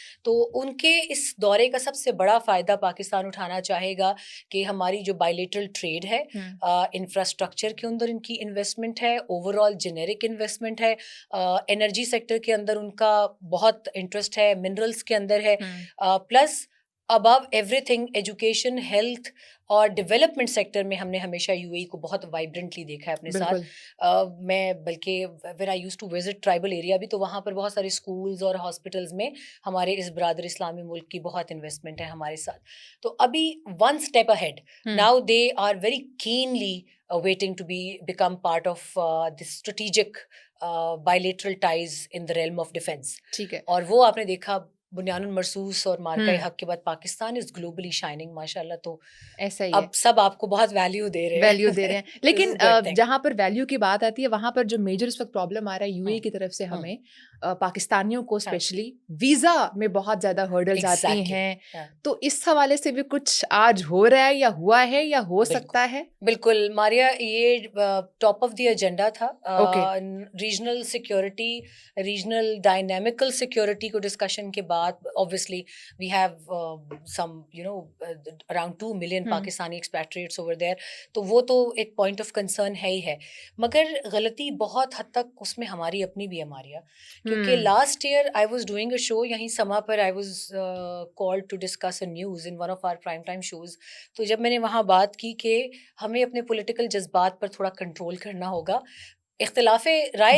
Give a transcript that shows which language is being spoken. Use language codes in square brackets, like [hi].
[ur] تو ان کے اس دورے کا سب سے بڑا فائدہ پاکستان اٹھانا چاہے گا کہ ہماری جو بائیلیٹرل ٹریڈ ہے, انفراسٹرکچر کے اندر ان کی انویسٹمنٹ ہے, اوور آل جنیرک انویسٹمنٹ ہے, انرجی سیکٹر کے اندر ان کا بہت انٹرسٹ ہے, منرلس کے اندر ہے, plus above every thing education, health اور ڈیولپمنٹ سیکٹر میں ہم نے ہمیشہ یو اے ای کو بہت وائبرنٹلی دیکھا ہے اپنے ساتھ. [en] میں بلکہ when I use to visit tribal area [ur] بھی, تو وہاں پر بہت سارے اسکولز اور ہاسپٹلز میں ہمارے اس برادر اسلامی ملک کی بہت انویسٹمنٹ ہے ہمارے ساتھ. تو ابھی [en] One step ahead, now they are very keenly waiting to become part of this strategic bilateral ties in the realm of defense. [ur] ٹھیک ہے. اور وہ آپ نے دیکھا بنیان المرصوص اور مارکہ حق کے بعد پاکستان [en] is globally shining [ur] ماشاء اللہ. تو ایسا ہی اب سب آپ کو بہت ویلیو دے رہے ہیں. لیکن جہاں پر ویلیو کی بات آتی ہے وہاں پر جو میجر اس وقت پرابلم آ رہا ہے یو اے کی طرف سے ہمیں پاکستانیوں کو اسپیشلی ویزا میں بہت زیادہ ہرڈلز آتی ہیں. تو اس حوالے سے بھی کچھ آج ہو رہا ہے یا ہوا ہے یا ہو سکتا ہے؟ بالکل ماریا, یہ ٹاپ آف دی ایجنڈا تھا. ریجنل سیکورٹی, ریجنل ڈائنامکل سیکورٹی کو ڈسکشن کے بعد [en] obviously we have some around 2 million Pakistani expatriates over there. [ur] تو وہ تو ایک پوائنٹ آف کنسرن ہے ہی ہے, مگر غلطی بہت حد تک اس میں ہماری اپنی بھی ہے ماریا, کیونکہ [en] last year I was doing a show [ur] یہیں سما پر, [en] I was called to discuss a news in one of our prime time shows. [ur] تو جب میں نے وہاں بات کی کہ ہمیں اپنے پولیٹیکل جذبات پر تھوڑا کنٹرول کرنا ہوگا, اختلاف رائے